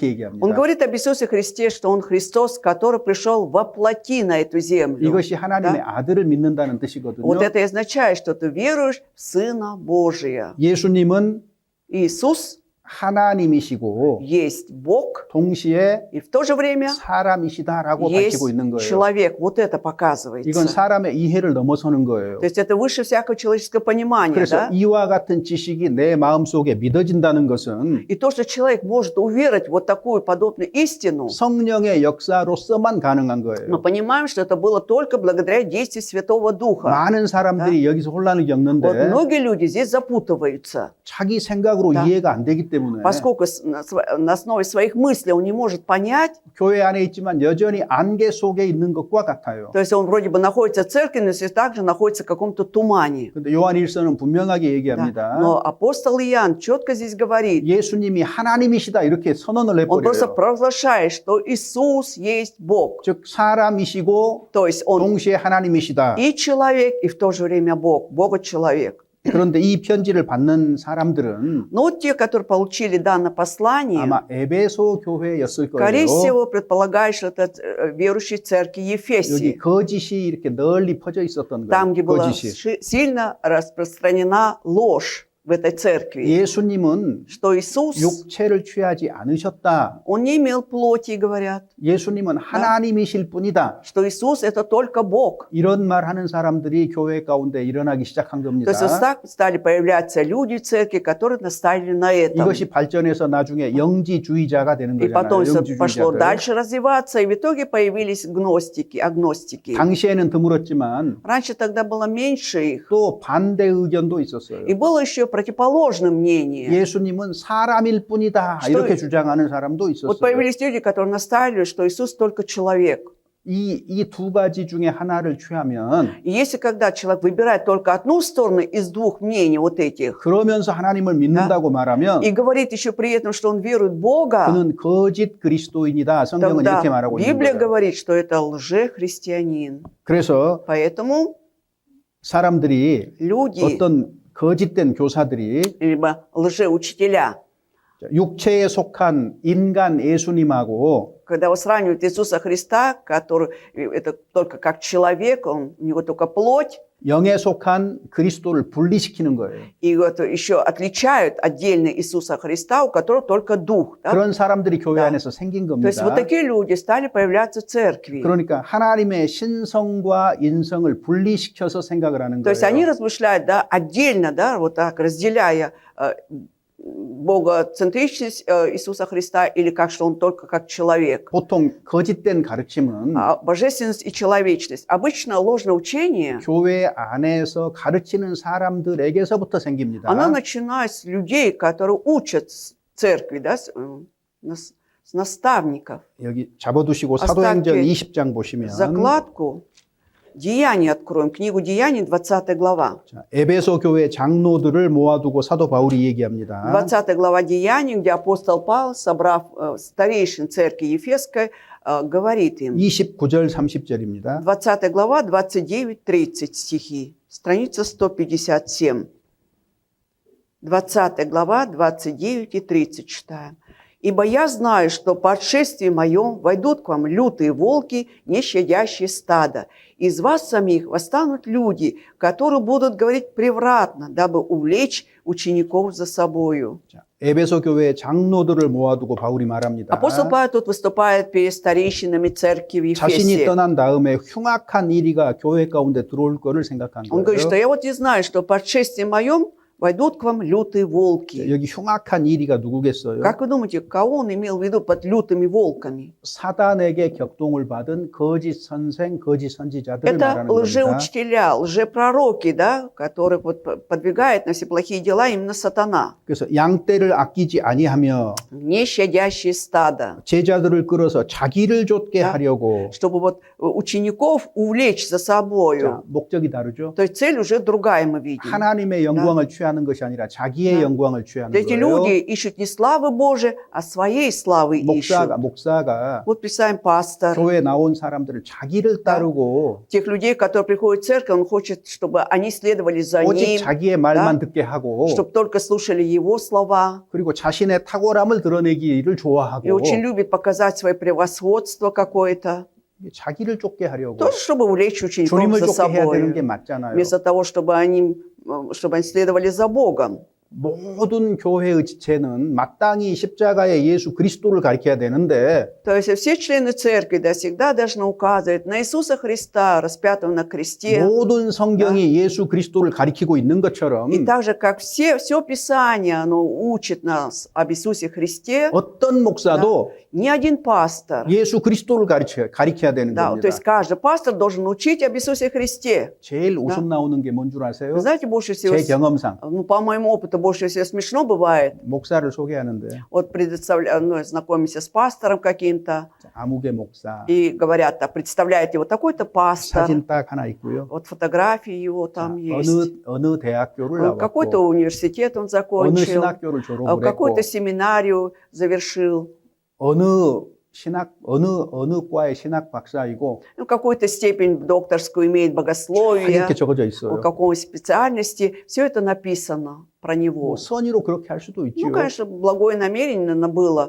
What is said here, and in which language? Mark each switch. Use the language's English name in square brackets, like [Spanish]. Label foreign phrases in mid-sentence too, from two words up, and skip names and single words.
[Russian] Он [Korean] 얘기합니다. [Russian] говорит об Иисусе Христе, что Он Христос, который пришел воплоти на эту землю. [Korean] 이것이 하나님의 아들을 믿는다는 뜻이거든요. [Russian] Вот это и означает, что ты веруешь в Сына Божия. [Korean] 예수님은 [Russian] Иисус [Korean] 하나님이시고 [Russian] есть Бог, [Korean] 동시에 [Russian] и в то же время [Korean] 사람이시다라고 [Russian] есть [Korean] 밝히고 있는 거예요. [Russian] человек. Вот это показывается. [Korean] 이건 사람의 이해를 넘어서는 거예요. [Russian] То есть это выше всякого человеческого понимания. [Korean] 그래서 [Russian] Да? [Korean] 이와 같은 지식이 내 마음속에 믿어진다는 것은 [Russian] И то, что человек может уверовать в вот такую подобную истину, [Korean] 성령의 역사로서만 가능한 거예요. [Russian] мы понимаем, что это было только благодаря действию Святого Духа. [Korean] 많은 사람들이 여기서 혼란을 [Russian] Вот [Korean] 겪는데 [Russian] многие люди здесь запутываются, [Korean] 자기 생각으로 [Russian] Да. [Korean] 이해가 안 되기 때문에 [Russian] поскольку на основе своих мыслей он не может понять, [Korean] 교회 안에 있지만 여전히 안개 속에 있는 것과 같아요. [Russian] то есть он вроде бы находится в церкви, но все также находится в каком-то тумане. [Korean] 근데 요한일서는 분명하게 [Russian] Да. [Korean] 얘기합니다. [Russian] Но апостол Иоанн четко здесь говорит, [Korean] 예수님이 하나님이시다 이렇게 선언을 [Russian] он просто [Korean] 해버려요. [Russian] провозглашает, что Иисус есть Бог. [Korean] 즉 사람이시고 [Russian] То есть он [Korean] 동시에 하나님이시다. [Russian] и человек, и в то же время Бог, Бога-человек. [Korean] 그런데 이 편지를 받는 사람들은 [Russian] Но вот те, которые получили данное послание, [Korean] 아마 에베소 교회였을 [Russian] скорее [Korean] 거예요. [Russian] всего, предполагают, что это верующие церкви [Korean] 여기 [Russian] Ефесии, [Korean] 거짓이 이렇게 널리 퍼져 있었던 [Russian] там, где [Korean] 거예요. [Russian] была [Korean] 거짓이. [Russian] сильно распространена ложь в этой церкви, [Korean] 예수님은 [Russian] что Иисус, [Korean] 육체를 취하지 않으셨다. [Russian] Он не имел плоти, говорят, [Korean] 예수님은 하나님이실 뿐이다. [Russian] что Иисус это только Бог. [Korean] 이런 말 하는 사람들이 교회 가운데 일어나기 시작한 [Russian] То [Korean] 겁니다. [Russian] есть вот так стали появляться люди в церкви, которые наставили на этом. [Korean] 이것이 발전해서 나중에 영지주의자가 되는 [Russian] И потом [Korean] 거잖아요. [Russian] все пошло [Korean] 영지주의자들. [Russian] дальше развиваться, и в итоге появились агностики. [Korean] 당시에는 드물었지만 [Russian] Раньше тогда было меньше их. [Korean] 또 반대 의견도 있었어요. [Russian] И было еще противоположное мнение. [Korean] 예수님은 사람일 뿐이다 [Russian] что- [Korean] 이렇게 주장하는 사람도 [Russian] Вот [Korean] 있었어요. [Russian] появились люди, которые настаивали, что Иисус только человек. [Korean] 이 두 가지 중에 하나를 취하면 [Russian] И если когда человек выбирает только одну сторону из двух мнений вот этих, [Korean] 그러면서 하나님을 믿는다고 말하면 [Russian] и говорит еще при этом, что он верует в Бога, [Korean] 그는 거짓 그리스도인이다. 성경은 [Russian] тогда [Korean] 이렇게 말하고 있는 [Russian] Библия [Korean] 거예요. [Russian] говорит, что это лжехристианин. [Korean] 그래서 [Russian] Поэтому [Korean] 사람들이 [Russian] люди, [Korean] 어떤 거짓된 교사들이 [Russian] либо лжеучителя, [Korean] 육체에 속한 인간 예수님하고 [Russian] когда вот сравнивают Иисуса Христа, который это только как человек, у него только плоть, [Korean] 영에 속한 그리스도를 분리시키는 거예요. [Russian] и вот еще отличают отдельно Иисуса Христа, у которого только дух. Да? [Korean] 그런 사람들이 교회 [Russian] Да. [Korean] 안에서 생긴 [Russian] То есть вот [Korean] 겁니다. [Russian] такие люди стали появляться в церкви. [Korean] 그러니까 하나님의 신성과 인성을 분리시켜서 생각을 하는 [Russian] То есть они [Korean] 거예요. [Russian] размышляют, да, отдельно, да, вот так, разделяя богоцентричность Иисуса Христа или как, что он только как человек. [Korean] 보통 거짓된 가르침은 [Russian] А божественность и человечность. Обычно ложное учение, [Korean] 교회 안에서 가르치는 사람들에게서부터 생깁니다. [Russian] оно начинается с людей, которые учат церкви, да, с наставников. [Korean] 여기 잡아두시고 [Russian] Оставьте [Korean] 사도행전 20장 보시면 [Russian] Закладку Деяний откроем, книгу Деяний, 20 глава. [Korean] 자, 에베소 교회 장로들을 모아두고 사도 바울이 얘기합니다. [Russian] 20 глава Деяний, где апостол Павел, собрав старейшин церкви Ефесской, говорит им. [Korean] 29절 30절입니다. [Russian] 20 глава, 29-30 стихи, страница 157. 20 глава, 29 и 30 читаем. «Ибо я знаю, что по отшествии моем войдут к вам лютые волки, не щадящие стада. Из вас самих восстанут люди, которые будут говорить превратно, дабы увлечь учеников за собою». [Korean] 자, 에베소 교회 장로들을 모아두고 바울이 말합니다. [Russian] Апостол Павел тут выступает перед старейшинами церкви в [Korean] 자신이 [Russian] Ефесе. [Korean] 떠난 다음에 흉악한 일이가 교회 가운데 들어올 거를 생각한 [Russian] Он говорит, что [Korean] 거예요. [Russian] я вот не знаю, что по отшествии моем войдут к вам лютые волки. [Korean] 여기 흉악한 이리가 누구겠어요? [Russian] Как вы думаете, кого он имел в виду под лютыми волками? [Korean] 사단에게 격동을 받은 거짓 선생, 거짓 선지자들을 [Russian] Это [Korean] 말하는 겁니다. [Russian] лжеучителя, лжепророки, да, которые вот подвигают на все плохие дела именно сатана. [Korean] 그래서 양떼를 아끼지 아니하며 [Russian] Не щадящие стадо. [Korean] 제자들을 끌어서 자기를 좇게 [Russian] Да. [Korean] 하려고. [Russian] Чтобы вот учеников увлечь за собою. [Korean] 자, 목적이 다르죠. [Russian] То есть цель уже другая мы видим. [Korean] 하나님의 영광을 취하는 것이 아니라 자기의 [Russian] Да. [Korean] 영광을 취하는 [Russian] Эти [Korean] 거예요. [Russian] люди ищут не славы Божией, а своей славы ищут. [Korean] 목사가 [Russian] Вот представим, пастор, [Korean] 교회에 나온 사람들을 자기를 따르고 [Russian] тех людей, которые приходят в церковь, он хочет, чтобы они следовали за [Korean] 오직 [Russian] ним, [Korean] 자기의 말만 듣게 하고 [Russian] чтобы только слушали его слова. [Korean] 그리고 자신의 탁월함을 드러내기를 [Russian] И [Korean] 좋아하고 [Russian] очень любит показать свое превосходство какое-то. [Korean] 자기를 쫓게 하려고 [Russian] Тоже, чтобы увлечь учеников [Korean] 주님을 [Russian] за [Korean] 쫓게 해야 되는 게 [Russian] собой. [Korean] 맞잖아요. [Russian] Вместо того, чтобы они следовали за Богом. [Korean] 모든 교회의 지체는 마땅히 십자가의 예수 그리스도를 가르쳐야 되는데 [Russian] То есть все члены церкви всегда должны указывать на Иисуса Христа, распятого на кресте. [Korean] 모든 성경이 예수 그리스도를 가리키고 있는 것처럼 [Russian] И так же, как все Писание, оно учит нас об Иисусе Христе, [Korean] 어떤 목사도 [Russian] ни один пастор, [Korean] 예수 그리스도를 가리켜야 되는 [Russian] да, то [Korean] 겁니다. [Russian] есть каждый пастор должен учить об Иисусе Христе. [Korean] 제일 웃음 나오는 게 뭔 줄 아세요? [Russian] Вы знаете, больше всего, [Korean] 제 경험상 [Russian] ну, по моему опыту, больше всего смешно бывает. [Korean] 목사를 소개하는데 [Russian] Вот знакомимся с пастором каким-то, [Korean] 아무개 목사 [Russian] и говорят, представляете, вот такой-то пастор, [Korean] 사진 딱 하나 있고요. [Russian] вот фотографии его там есть. [Korean] 어느 대학교를 [Russian] Какой-то [Korean] 나왔고 [Russian] университет он [Korean] 어느 [Russian] закончил, [Korean] 신학교를 졸업을 했고 [Russian] какую-то семинарию завершил, [Korean] 어느 과의 신학 박사이고 [Russian] ну, какую-то степень докторскую имеет [Korean] 다 [Russian] богословие, [Korean] 이렇게 적어져 [Russian] по [Korean] 있어요. [Russian] какой специальности, все это написано про него. [Korean] 뭐 선의로 그렇게 할 수도 있지요. [Russian] Ну, конечно, благое намерение наверное, было,